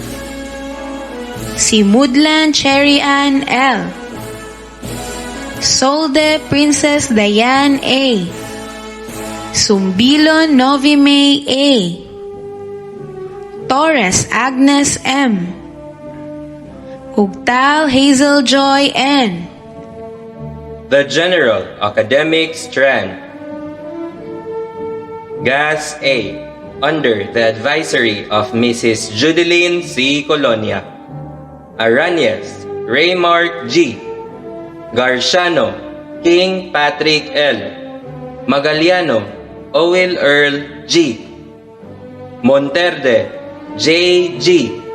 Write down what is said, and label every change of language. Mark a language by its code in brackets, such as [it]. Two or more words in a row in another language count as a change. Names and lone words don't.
[en] Simudlan Cherry Ann L. Solde Princess Dayan A. Sumbilon Novi May A. Torres Agnes M. Ugtal Hazel Joy N. The General Academic Strand. GAS A, under the advisory of Mrs. Judeline C. Colonia. Arañez Raymark G. Garciano King Patrick L. Magaliano Owil Earl G. Monterde J. G.